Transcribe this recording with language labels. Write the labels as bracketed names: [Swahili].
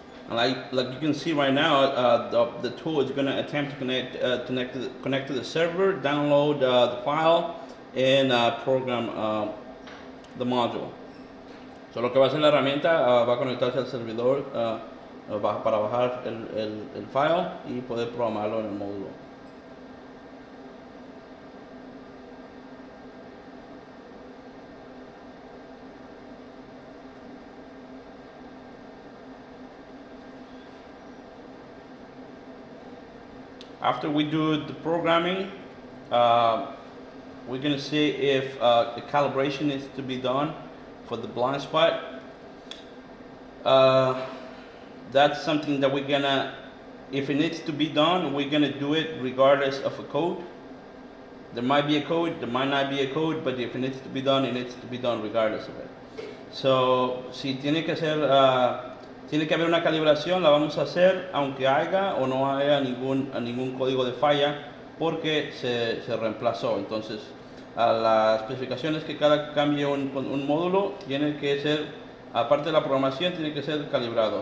[English] Like you can see right now, the tool is going to attempt to connect to the server, download the file, and program the module. [Spanish] So lo que va a hacer la herramienta va a conectarse al servidor para bajar el file y poder programarlo en el módulo. [English] After we do the programming, we're going to see if the calibration needs to be done for the blind spot. That's something that we're going to, if it needs to be done, we're going to do it regardless of a code. There might be a code, there might not be a code, but if it needs to be done, it needs to be done regardless of it. [Spanish] So, si tiene que ser... tiene que haber una calibración, la vamos a hacer aunque haya o no haya ningún código de falla porque se reemplazó. Entonces, a las especificaciones que cada cambie un módulo tiene que ser, aparte de la programación, tiene que ser calibrado.